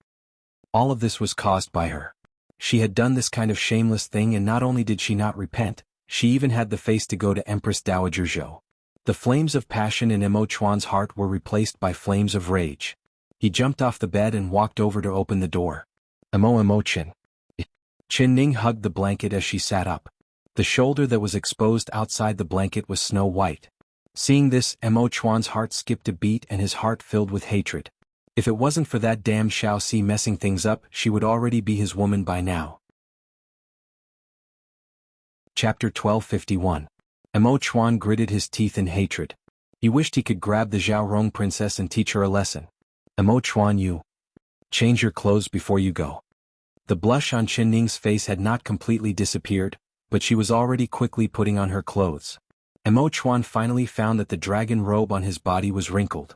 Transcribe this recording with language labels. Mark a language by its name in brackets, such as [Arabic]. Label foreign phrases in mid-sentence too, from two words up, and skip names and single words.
[English] All of this was caused by her. She had done this kind of shameless thing, and not only did she not repent, she even had the face to go to Empress Dowager Zhou. The flames of passion in Emo Chuan's heart were replaced by flames of rage. He jumped off the bed and walked over to open the door. Emo Chen. Chen Ning hugged the blanket as she sat up. The shoulder that was exposed outside the blanket was snow white. Seeing this, Emo Chuan's heart skipped a beat and his heart filled with hatred. If it wasn't for that damn Xiao Xi messing things up, she would already be his woman by now. Chapter 1251. Emo Chuan gritted his teeth in hatred. He wished he could grab the Zhao Rong princess and teach her a lesson. Emo Chuan, you. Change your clothes before you go. The blush on Chen Ning's face had not completely disappeared, but she was already quickly putting on her clothes. Emo Chuan finally found that the dragon robe on his body was wrinkled.